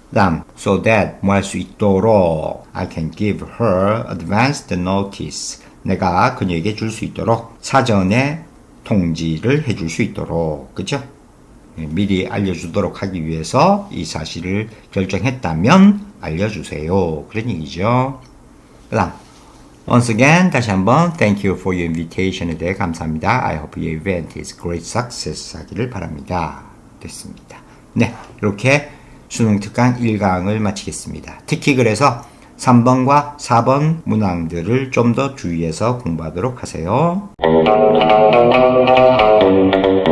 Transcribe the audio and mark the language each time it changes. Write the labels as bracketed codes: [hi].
[ko] 그 다음 so that 뭐 할 수 있도록 [en] I can give her advanced notice [ko] 내가 그녀에게 줄 수 있도록 사전에 통지를 해줄 수 있도록 그죠? 미리 알려주도록 하기 위해서 이 사실을 결정했다면 알려주세요. 그런 얘기죠. 그 다음 [en] Once again [ko] 다시 한번 [en] Thank you for your invitation [ko] 에 대해 감사합니다. [en] I hope your event is great success [ko] 하기를 바랍니다. 됐습니다. 네, 이렇게 수능 특강 1강을 마치겠습니다. 특히 그래서 3번과 4번 문항들을 좀 더 주의해서 공부하도록 하세요.